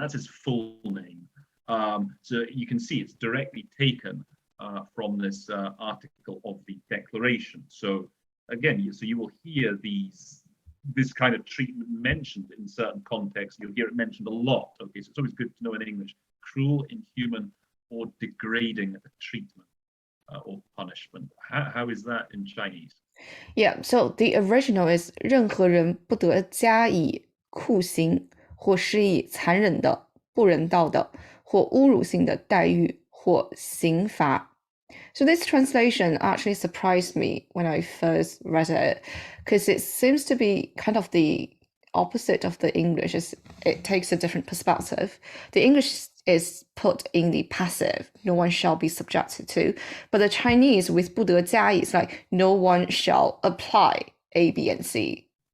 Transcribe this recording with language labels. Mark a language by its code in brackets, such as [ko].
[en] That's its full name. So you can see it's directly taken from this article of the Declaration. So again, you will hear this kind of treatment mentioned in certain contexts. You'll hear it mentioned a lot. Okay, so it's always good to know in English: cruel, inhuman, or degrading treatment. or punishment. How is that in Chinese? Yeah, so the original is [zh] 任何人不得加以酷刑或施以残忍的、不人道的或侮辱性的待遇或刑罚。 [en] So this translation actually surprised me when I first read it, because it seems to be kind of the opposite of the English. It takes a different perspective. The English is put in the passive, no one shall be subjected to, but the Chinese with [zh] 不得加以 [en] is like no one shall apply A, B, and C.